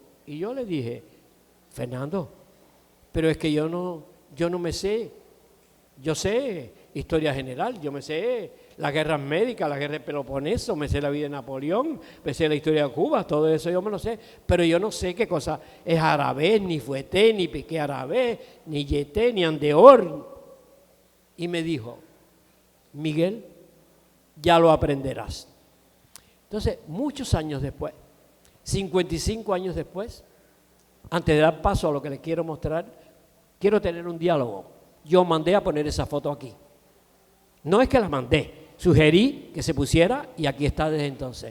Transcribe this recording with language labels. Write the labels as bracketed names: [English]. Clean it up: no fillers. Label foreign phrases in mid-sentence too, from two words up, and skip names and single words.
[Spanish] Y yo le dije, Fernando, pero es que yo no me sé. Yo sé historia general, yo me sé las guerras médicas, la guerra del Peloponeso, me sé la vida de Napoleón, me sé la historia de Cuba, todo eso yo me lo sé, pero yo no sé qué cosa es Arabés, ni Fueté, ni Piqué Arabés, ni Yeté, ni Andeor. Y me dijo, Miguel, ya lo aprenderás. Entonces, muchos años después, 55 años después, antes de dar paso a lo que les quiero mostrar, quiero tener un diálogo. Yo mandé a poner esa foto aquí. No es que la mandé, sugerí que se pusiera y aquí está desde entonces.